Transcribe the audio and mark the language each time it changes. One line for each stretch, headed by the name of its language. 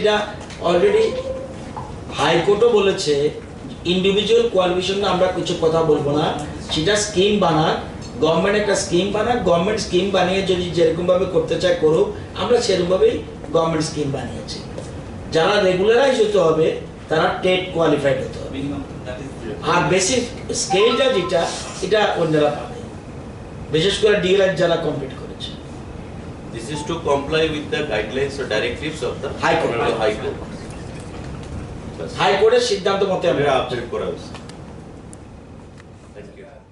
Bangla: এটা অলরেডি হাইকোর্টও বলেছে individual qualification আমরা কিছু কথা বলবো না, সেটা স্কিম বানাক, গভর্নমেন্ট একটা স্কিম বানাক, গভর্নমেন্ট স্কিম বানিয়ে যদি যেরকম ভাবে করতে চায় করুক, আমরা সেরকম ভাবেই গভর্নমেন্ট স্কিম বানিয়েছি। যারা রেগুলারাইজ হতে হবে তারা টেট কোয়ালিফাইড হতে হবে,
English: minimum that is
Bangla: আর basic স্কেলটা যেটা এটা অন্যরা পাবে, বিশেষ করে ডিএলএড যারা কমপ্লিট করেছে।
English: This is to comply with the guidelines or directives of the High Court. High Court.
Bangla: হাইকোর্টের সিদ্ধান্ত মতে আমরা আমরা আপডেট করা হয়েছে।
English: Thank you.